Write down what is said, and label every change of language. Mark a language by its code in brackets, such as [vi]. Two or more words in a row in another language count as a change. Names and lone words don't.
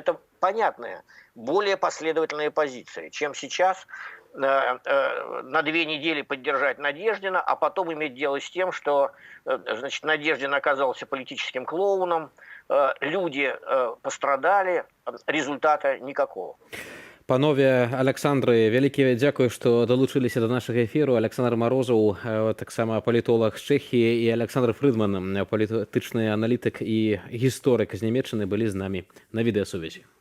[ru] Это понятная, более последовательная позиция, чем сейчас на 2 недели поддержать Надеждина, а потом иметь дело с тем, что значит, Надеждин оказался политическим клоуном, люди пострадали, результата никакого. [be] Панове Александры, вялікі дзякуй, што далучыліся да нашага эфіру. Александр Марозаў, таксама палітолог з Чэхіі, і Александр Фрыдман, палітычны аналітык і гісторык з Нямецчыны былі з намі на відэасувязі.